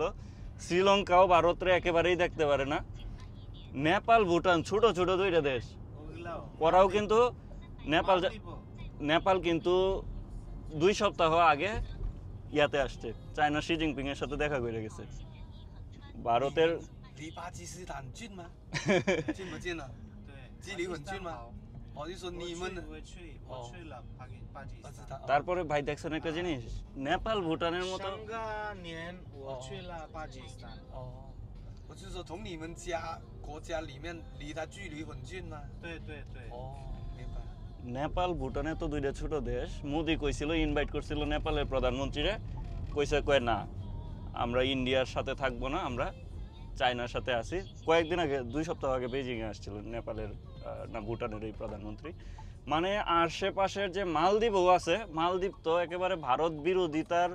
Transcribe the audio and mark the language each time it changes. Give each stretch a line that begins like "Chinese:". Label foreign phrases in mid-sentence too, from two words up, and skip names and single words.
Bangla: শ্রীলঙ্কাও ভারতরে একেবারেই দেখতে পারে না। নেপাল, ভুটান ছোট ছোট দুইটা দেশ, ওগুলাও ওরাও কিন্তু নেপাল মালদ্বীপও। নেপাল কিন্তু 2 সপ্তাহ আগে ইয়াতে আসছে, চায়না শি জিনপিং এর সাথে দেখা করে গেছে। ভারতের
Chinese: 离巴基斯坦近吗？近不近啊？对，距离很近吗巴基斯坦好哦，就说你们的我去了巴基斯坦。
Bangla: তারপরে ভাই দেখছেন একটা জিনিস, নেপাল ভুটানের মতো
Chinese: 上个年我去了巴基斯坦。哦，我就说从你们家国家里面离它距离很近吗？对对对。哦，明白。
Bangla: নেপাল ভুটানে তো দুইটা ছোট দেশ। মোদি কইছিল, ইনভাইট করছিল নেপালের প্রধানমন্ত্রীরে, কইছে কয় না আমরা ইন্ডিয়ার সাথে থাকবো না, আমরা চায়নার সাথে আছি। কয়েকদিন আগে, 2 সপ্তাহ আগে বেজিংয়ে আসছিল নেপালের না ভুটানের এই প্রধানমন্ত্রী। মানে আশেপাশের যে মালদ্বীপও আছে, মালদ্বীপ তো একেবারে ভারত বিরোধিতার